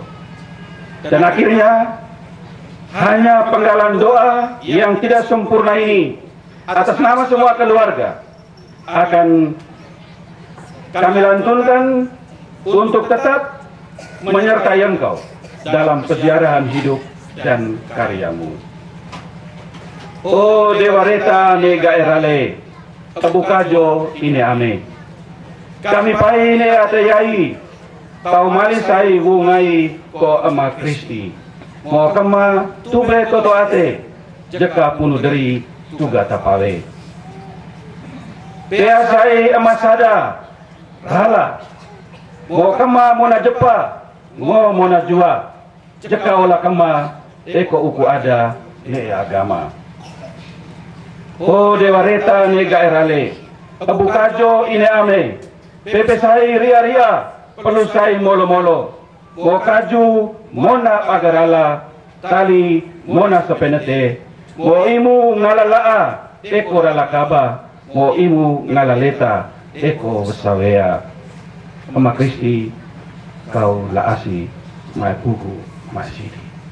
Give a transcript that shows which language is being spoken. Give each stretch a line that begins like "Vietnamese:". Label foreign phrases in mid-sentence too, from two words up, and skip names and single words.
Indonesian: Dan akhirnya, hanya penggalan doa yang tidak sempurna ini, atas nama semua keluarga, akan kami lantunkan untuk tetap menyertai engkau dalam peziarahan hidup dan karyamu.
Lamaholot: O Dewa Reta nega erale, tabukajo ini ame. Kami pai ne atayai, pau malisai wungai ko ama Kristi. Mo kama tube toto ate, jeka punu dari tuga tapawe. Peasai emasada, rala. Mo kama mona jepa, mo mona jua. Jeka ola kama, eko uku ada ne agama. O Dewa Reta nega erale, abukajo ine ame. Pepe sai ria-ria, pelusai molo-molo. Mo kaju mona pagarala, tali mona sepenete. Mo imu ngalalaa, eko ralakaba. Mo imu ngalaleta, eko sawea. Ama Kristi, kau laasi, mai pugu, mai sidi.